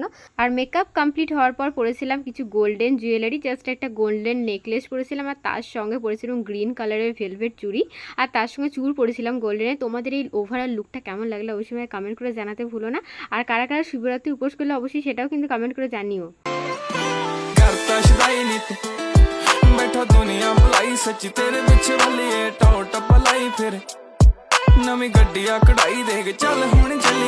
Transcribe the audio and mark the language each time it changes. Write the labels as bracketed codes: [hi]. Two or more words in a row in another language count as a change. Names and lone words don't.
[bn] আর মেকআপ কমপ্লিট হওয়ার পর পরেছিলাম কিছু [en] golden jewellery, [bn] জাস্ট একটা [en] golden necklace [bn] পরেছিলাম, আর তার সঙ্গে পরেছিলাম [en] green colourer [bn] ভেলভেট চুড়ি, আর তার সঙ্গে চুড় পরেছিলাম গোল্ডেনের। তোমাদের এই [en] overall lookta [bn] কেমন লাগলো অবশ্যই কমেন্ট করে জানাতে ভুলো না। আর কারা কারা শিবরাত্রি উপোস করলে অবশ্যই সেটাও কিন্তু কমেন্ট করে জানিও। [pa] ਬੈਠਾ ਦੁਨੀਆ ਬੁਲਾਈ ਸੱਚੀ ਤੇਰੇ ਪਿੱਛੇ ਵਾਲੀ ਟੌਪ ਟੱਪ ਲਾਈ ਫਿਰ ਨਵੀਂ ਗੱਡੀ ਕਢਾਈ ਦੇਖ ਚੱਲ ਹੁਣ ਚੱਲੀ।